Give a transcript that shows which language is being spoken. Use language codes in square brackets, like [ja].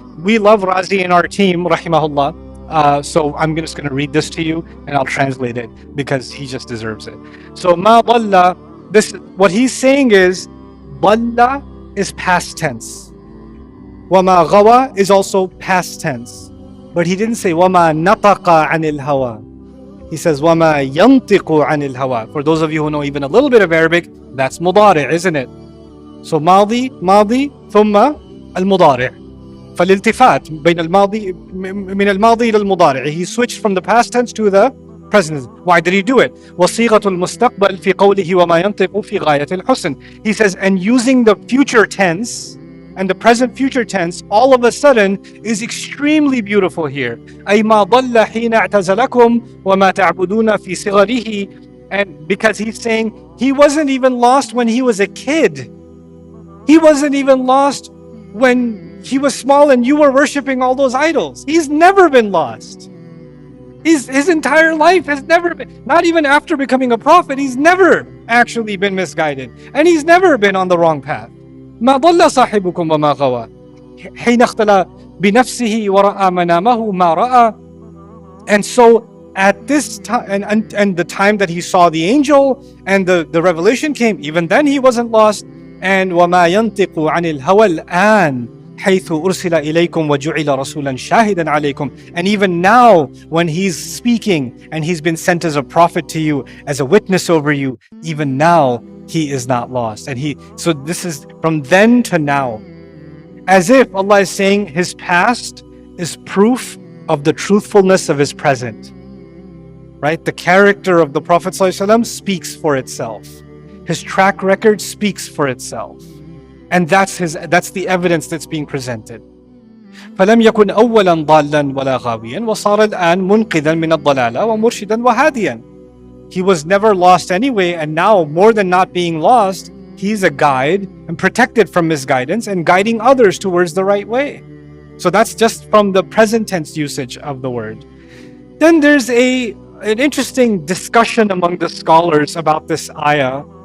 [en] We love Razi in our team, rahimahullah. So I'm just going to read this to you, and I'll translate it because he just deserves it. So [ar] ma dalla, [en] what he's saying is, dalla is past tense. Wa ma ghawa is also past tense. But he didn't say [ar] wa ma nataqa anil hawa. [en] He says, [ar] وَمَا يَنْطِقُ عَنِ الْهَوَى. [en] For those of you who know even a little bit of Arabic, that's mudari', isn't it? [ar] So ماضي ثم المضارع. فالالتفات بين الماضي من الماضي إلى المضارع. [en] He switched from the past tense to the present. Why did he do it? [ar] وصيغة المستقبل في قوله وما ينطق في غاية الحسن. [en] He says, and using the future tense and the present future tense, all of a sudden is extremely beautiful here. [ar] أي ما ضل حين اعتزلكم وما تعبدون في صغره. [en] And because he's saying he wasn't even lost when he was a kid. He wasn't even lost when he was small and you were worshiping all those idols. He's never been lost. His entire life has never been, not even after becoming a prophet, he's never actually been misguided. And he's never been on the wrong path. [ar] ما ضل صاحبكم وما غوى حين اختلى بنفسه ورأى منامه ما رأى. [en] And so at this time, and the time that he saw the angel and the revelation came, even then he wasn't lost. [ar] And وما ينطق عن الهوى الآن حيث أرسل إليكم وجعل رسولا شاهدا عليكم. [en] And even now when he's speaking and he's been sent as a prophet to you, as a witness over you, even now he is not lost. And so this is from then to now, as if Allah is saying his past is proof of the truthfulness of his present, right? The character of the Prophet ﷺ speaks for itself. His track record speaks for itself. And that's the evidence that's being presented. [ar] فلم يكن أولا ضالا ولا غاويا وصار الآن منقذا من الضلالة ومرشدا وهاديا. [en] He was never lost anyway, and now, more than not being lost, he's a guide and protected from misguidance and guiding others towards the right way. So that's just from the present tense usage of the word. Then there's an interesting discussion among the scholars about this ayah.